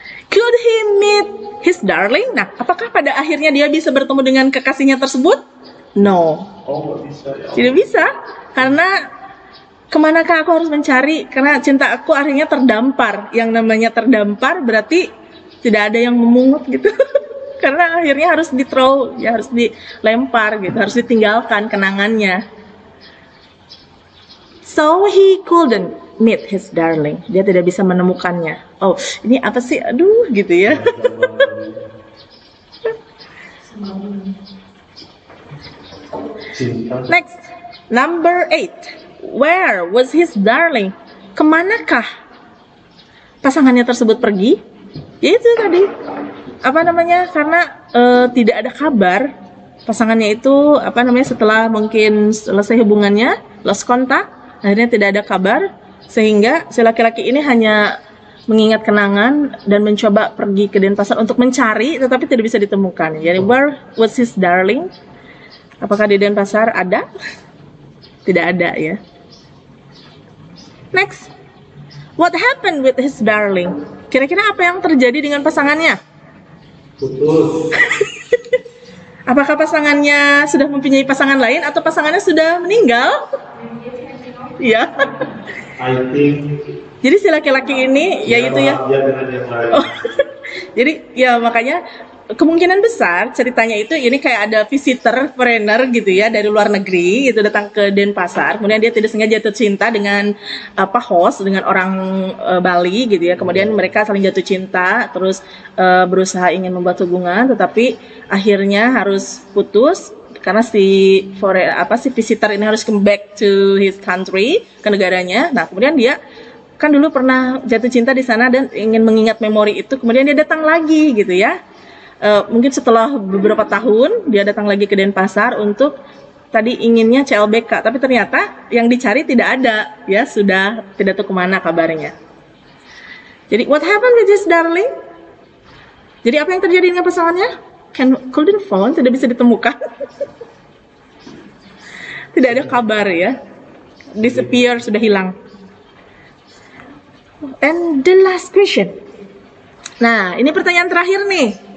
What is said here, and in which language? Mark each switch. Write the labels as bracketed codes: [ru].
[en] Could he meet his darling? [id] Nah, apakah pada akhirnya dia bisa bertemu dengan kekasihnya tersebut? [en] No. [id] Oh, nggak bisa ya. Tidak bisa, karena kemanakah aku harus mencari? Karena cinta aku akhirnya terdampar. Yang namanya terdampar berarti tidak ada yang memungut gitu. Karena akhirnya harus di-throw, ya harus dilempar gitu, harus ditinggalkan kenangannya. [en] So he couldn't meet his darling. [id] Dia tidak bisa menemukannya. Oh, ini apa sih? Aduh, gitu ya. Cinta. [en] Next, number 8. Where was his darling? [id] Kemanakah pasangannya tersebut pergi? Ya itu tadi. Apa namanya? Karena tidak ada kabar pasangannya itu setelah mungkin selesai hubungannya, [en] lost contact, [id] akhirnya tidak ada kabar, sehingga si laki-laki ini hanya mengingat kenangan dan mencoba pergi ke Denpasar untuk mencari, tetapi tidak bisa ditemukan. Jadi [en] where was his darling? [id] Apakah di Denpasar ada? Tidak ada ya. [en] Next, what happened with his darling? [id] Kira-kira apa yang terjadi dengan pasangannya? Putus. Apakah pasangannya sudah mempunyai pasangan lain atau pasangannya sudah meninggal? Ya. [en] I think. [id] Jadi si laki-laki ini yaitu ya. Dia dengan yang lain. Oh, jadi ya makanya kemungkinan besar ceritanya itu ini kayak ada visitor foreigner gitu ya dari luar negeri itu datang ke Denpasar, kemudian dia tidak sengaja jatuh cinta dengan host, dengan orang Bali gitu ya, kemudian mereka saling jatuh cinta terus berusaha ingin membuat hubungan, tetapi akhirnya harus putus karena si visitor ini harus [en] come back to his country, [id] ke negaranya. Nah kemudian dia kan dulu pernah jatuh cinta di sana dan ingin mengingat memori itu, kemudian dia datang lagi gitu ya. Mungkin setelah beberapa tahun dia datang lagi ke Denpasar untuk tadi inginnya CLBK, tapi ternyata yang dicari tidak ada, ya sudah tidak tahu kemana kabarnya. [en] Jadi what happened with his darling? [id] Jadi apa yang terjadi dengan pasangannya? [en] Couldn't found, [id] tidak bisa ditemukan. Tidak ada kabar ya, disappear, sudah hilang. [en] And the last question. [id] Nah ini pertanyaan terakhir nih.